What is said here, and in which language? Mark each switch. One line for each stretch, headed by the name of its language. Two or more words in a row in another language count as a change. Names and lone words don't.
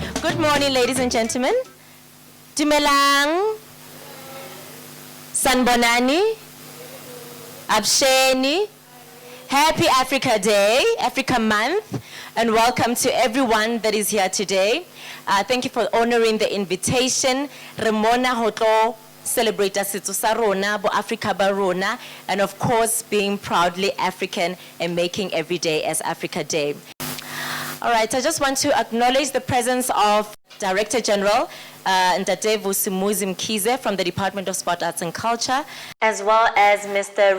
English: Good morning, ladies and gentlemen.
Southern Sotho: Dumelang, Sanbonani, Absheni,
English: Happy Africa Day, Africa Month, and welcome to everyone that is here today. Thank you for honoring the invitation.
Southern Sotho: Remona Hotlo, celebrate Setso sa rona, bo Africa ba rona,
English: and of course being proudly African and making every day as Africa Day. All right, I just want to acknowledge the presence of Director General Ntate Vusimuzi Mkhize from the Department of Sport, Arts and Culture, as well as Mr.